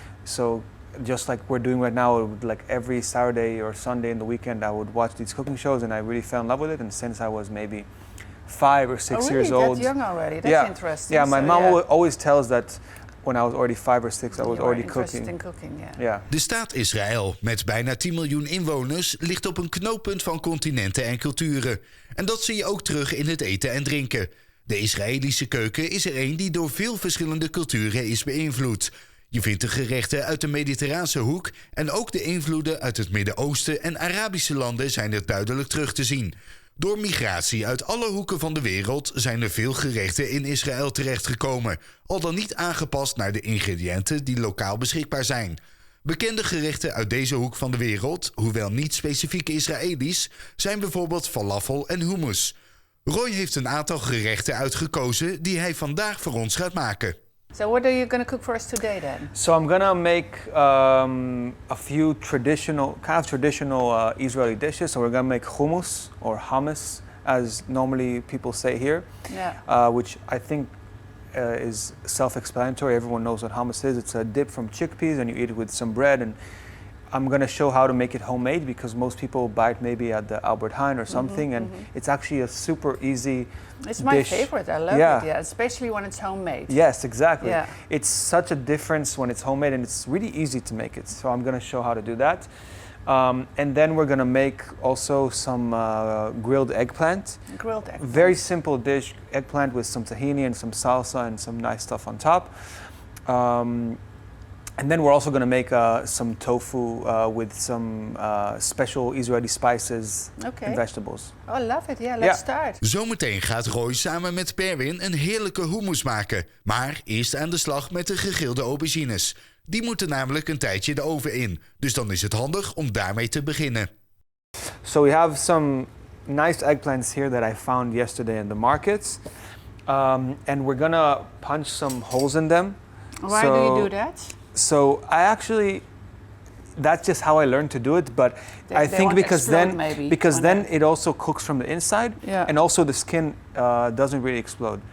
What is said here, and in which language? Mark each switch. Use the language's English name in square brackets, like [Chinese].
[English] So just like we're doing right now, like every Saturday or Sunday in the weekend, I would watch these cooking shows and I really fell in love with it. And since I was maybe 5 or 6 years old. That's young already. That's interesting. Yeah, my mom always tells that when I was already 5 or 6, I was already cooking. In cooking, yeah. [Dutch] De staat Israël, met bijna 10 miljoen inwoners, ligt op een knooppunt van continenten en culturen. En dat zie je ook terug in het eten en drinken. De Israëlische keuken is er een die door veel verschillende culturen is beïnvloed. Je vindt de gerechten uit de Mediterraanse hoek en ook de invloeden uit het Midden-Oosten en Arabische landen zijn er duidelijk terug te zien. Door migratie uit alle hoeken van de wereld zijn er veel gerechten in Israël terechtgekomen, al dan niet aangepast naar de ingrediënten die lokaal beschikbaar zijn. Bekende gerechten uit deze hoek van de wereld, hoewel niet specifiek Israëlisch, zijn bijvoorbeeld falafel en hummus. Roy heeft een aantal gerechten uitgekozen die hij vandaag voor ons gaat maken. [English] So what are you going to cook for us today then? So I'm going to make a few traditional Israeli dishes. So we're going to make hummus or hummus, as normally people say here, which I think is self-explanatory. Everyone knows what hummus is. It's a dip from chickpeas and you eat it with some bread. And I'm going to show how to make it homemade because most people buy it maybe at the Albert Heijn or something, and it's actually a super easy It's my favorite. I love it. Yeah, especially when it's homemade. Yes, exactly. Yeah. It's such a difference when it's homemade, and it's really easy to make it. So I'm going to show how to do that. And then we're going to make also some grilled eggplant. Grilled eggplant. Very simple dish, eggplant with some tahini and some salsa and some nice stuff on top. And then we're also going to make some tofu with some special Israeli spices and vegetables. Oh, I love it. Yeah, let's start. [Dutch] Zometeen gaat Roy samen met Pervin een heerlijke hummus maken. Maar eerst aan de slag met de gegrilde aubergines. Die moeten namelijk een tijdje de oven in. Dus dan is het handig om daarmee te beginnen. [English] So we have some nice eggplants here that I found yesterday in the markets. And we're going to punch some holes in them. Why do you do that? So that's just how I learned to do it, but I think because then it also cooks from the inside, and also the skin doesn't really explode.